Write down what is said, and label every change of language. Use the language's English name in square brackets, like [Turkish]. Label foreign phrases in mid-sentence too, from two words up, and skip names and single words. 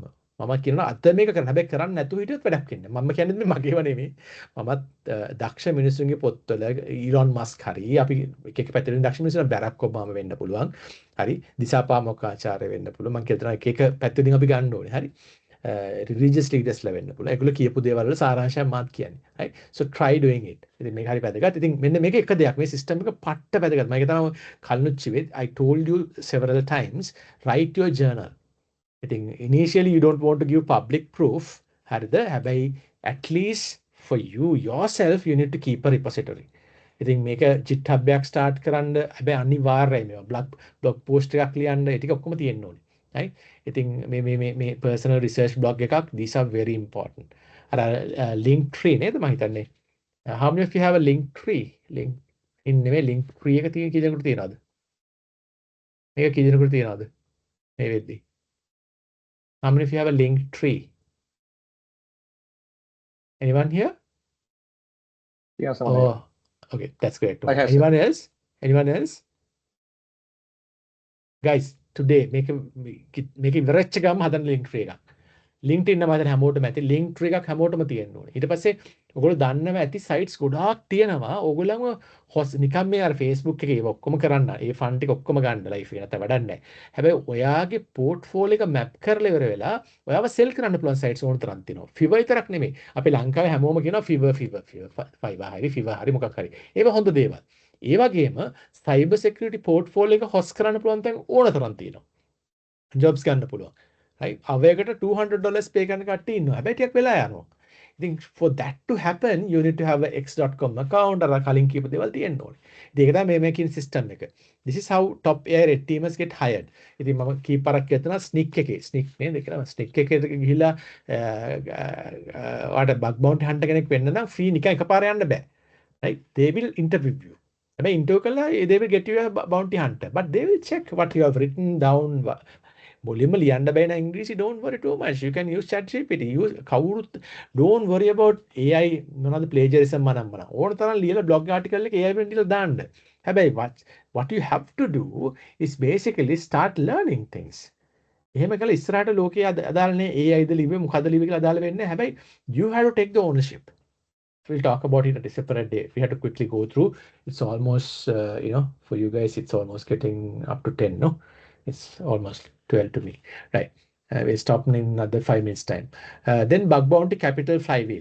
[Sinhala] මම කියනවා අද මේක කරන්න. හැබැයි කරන්නේ නැතුව හිටියොත් වැඩක් වෙන්නේ. මම කියන්නේ මේ මගේව නෙමෙයි. මමත් දක්ෂ මිනිස්සුන්ගේ පොත්වල ඊලොන් මස්ක් හරි අපි එක එක පැත්තකින් දක්ෂ මිනිස්සුන් බැරක් ඔබාමා වෙන්න පුළුවන්. හරි දිසාපාමොක් ආචාර්ය වෙන්න පුළුවන්. මම කියනවා එක එක පැත්තකින් අපි ගන්න ඕනේ. හරි. [English] religious leaders [Sinhala] ලා වෙන්න පුළුවන්. ඒගොල්ලෝ කියපු දේවල් වල සාරාංශයක් මාත් කියන්නේ. [English] right? So try doing it. [Sinhala] ඉතින් මේක හරි වැදගත්. ඉතින් මෙන්න මේක එක දෙයක්. මේ system එක පට්ට වැදගත්. මම තමයි කල්නුත් කිව්වේ [English] I told you several times write your journal. ඉතින් initially you don't want to give public proof. [Sinhala] හරිද? [English] හැබැයි at least for you yourself you need to keep a repository. [Sinhala] ඉතින් මේක GitHub එකක් start කරන්න හැබැයි අනිවාර්යයි මේවා [English] blog post [Sinhala] එකක් ලියන්න ඒ ටික ඔක්කොම තියෙන්න ඕනේ. right? ඉතින් මේ [English] personal research blog එකක් these are very important. [Sinhala] අර [English] link tree [Sinhala] නේද මම හිතන්නේ. [English] How many of you have a link tree? [Sinhala] link නෙමෙයි [English] link tree [Sinhala] එක තියෙන කී දෙනෙකුට තියනවද? මේක කී දෙනෙකුට තියනවද? මේ වෙද්දි. [English] How many of you have a link tree? Anyone here? Yes, oh, okay, that's great. Anyone else? Anyone else? Guys, today [Sinhala] මේක ඉවරච්ච ගම හදන [English] link tree [Sinhala] එකක්. LinkedIn නම් හදන හැමෝටම ඇති [English] link tree [Sinhala] එකක් හැමෝටම තියෙන්න ඕනේ. ඊට පස්සේ ඔයගොල්ලෝ දන්නවා ඇති sites ගොඩාක් තියෙනවා. ඕගොල්ලන්ව නිකන් මේ අර Facebook එකේ ඒව ඔක්කොම කරන්න. ඒ fund ටික ඔක්කොම ගන්න life එක නැත්නම් වැඩක් නැහැ. හැබැයි ඔයාගේ portfolio එක map කරලා ඉවර වෙලා ඔයාව sell කරන්න පුළුවන් sites ඕන තරම් තියෙනවා. Fiverr විතරක් නෙමෙයි. අපි ලංකාවේ හැමෝම කියනවා Fiverr Fiverr හරි මොකක් හරි. ඒව හොඳ දේවල්. ඒ වගේම [English] cyber security portfolio [Sinhala] එක host කරන්න පුළුවන් තැන් ඕන තරම් තියෙනවා. jobs ගන්න පුළුවන්. right? අවයකට $200 pay කරන කට්ටිය ඉන්නවා. හැබැයි ටිකක් වෙලා යනවා. [English] ඉතින් for that to happen you need to have a x.com account [Sinhala] අර කලින් කියපු දේවල් තියෙන්න ඕනේ. ඉතින් ඒක තමයි මේ කියන system එක. [English] This is how top AI red teamers get hired. [Sinhala] ඉතින් මම කීපරක් කියනවා sneak එකේ. sneak නේද කියලා sneak එකේ ගිහිලා ඔයාට [English] bug bounty hunter [Sinhala] කෙනෙක් වෙන්න නම් free නිකන් එකපාර යන්න බෑ. [English] right? They will interview you. හැබැයි interview කළා they will get you a bounty hunter. But they will check what you have written down. [Sinhala] මුලින්ම ලියන්න බෑ න ඉංග්‍රීසි [English] don't worry too much you can use ChatGPT use [Sinhala] කවුරුත් [English] don't worry about AI [Sinhala] මොනවාද plagiarism මනම්මන ඕන තරම් ලියලා [English] blog article [Sinhala] එක AI වෙන් ටිකලා දාන්න හැබැයි [English] what you have to do is basically start learning things [Sinhala] එහෙම කළා ඉස්සරහට ලෝකයේ අදාළනේ AI ද ලිව්වේ මොකද ලිව්වේ කියලා අදාළ වෙන්නේ නැහැ. [English] හැබැයි you have to take the ownership. We'll talk about it at a separate day. We have to quickly go through. It's almost, for you guys, it's almost getting up to 10, no? It's almost 12 to me. Right. We'll stop in another 5 minutes time. Then bug bounty capital flywheel.